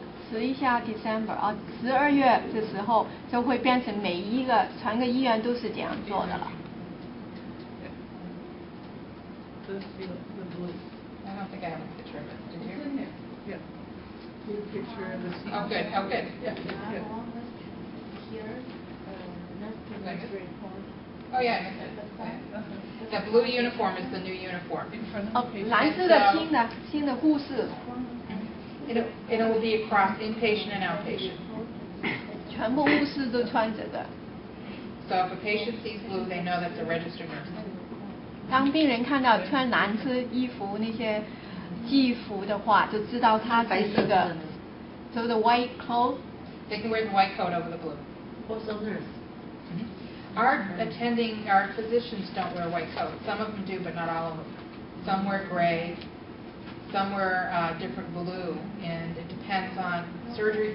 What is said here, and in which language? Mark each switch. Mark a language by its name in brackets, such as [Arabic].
[Chinese] 迟一下 December 12月的时候就会变成每一个全个医院都是这样做的了。 [English] The blue. I don't think I have a picture of it. Did It's in you? there. Yeah. Your picture of the seat. Oh, good. Oh, good. Yeah, yeah. Oh, yeah, I missed it. The blue uniform is the new uniform. In front of the patient. [Chinese] 蓝色的新的护士， [English] It will be across inpatient and outpatient. [Chinese] 全部护士都穿这个。 [English] So if a patient sees blue, they know that's a registered nurse. [Chinese] 当病人看到穿蓝色衣服那些制服的话，就知道他是一个 [English] so the white clothes. They can wear the white coat over the blue. Also nurse. Our physicians don't wear white coats. Some of them do, but not all of them. Some wear gray. Some wear different blue, and it depends on surgery.